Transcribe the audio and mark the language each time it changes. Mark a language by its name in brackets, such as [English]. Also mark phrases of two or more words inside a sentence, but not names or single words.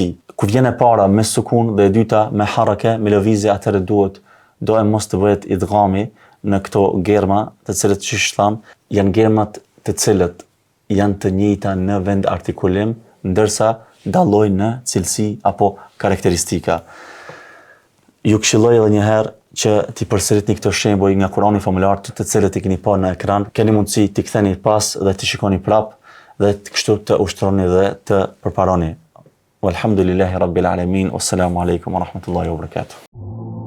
[Albanian] Kur vjen e para me sukun dhe e dyta me harake, me lëvizje, atëherë do e mos të bëhet idghami në këto germa, të cilët që tham, janë germat të cilët janë të njëjta në vend artikulim, ndërsa dallojnë në cilësi apo karakteristika. Ju këshilloj edhe një herë që t'i përsëritni këto shembuj nga Kurani famullar, të cilët i keni parë në ekran, keni mundësi t'i ktheni pas dhe t'i shikoni prap dhe kështu të ushtroni dhe të përparoni. [Arabic] والحمد لله رب العالمين. والسلام عليكم ورحمة الله وبركاته.